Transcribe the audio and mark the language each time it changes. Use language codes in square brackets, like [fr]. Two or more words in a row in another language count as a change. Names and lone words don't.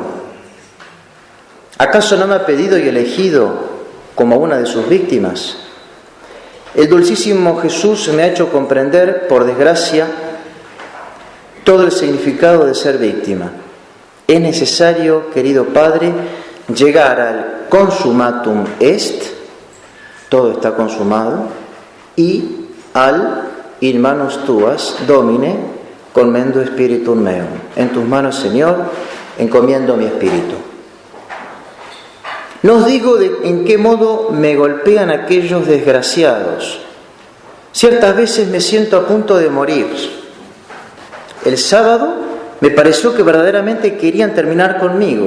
[es] ¿Acaso no me ha pedido y elegido como una de sus víctimas? El dulcísimo Jesús me ha hecho comprender, por desgracia, todo el significado de ser víctima. Es necesario, querido Padre, llegar al [la] consumatum est, [es] todo está consumado, y al [la] in manus tuas, Domine, commendo spiritum meum. [es] En tus manos, Señor, encomiendo mi espíritu. No os digo en qué modo me golpean aquellos desgraciados. Ciertas veces me siento a punto de morir. El sábado me pareció que verdaderamente querían terminar conmigo.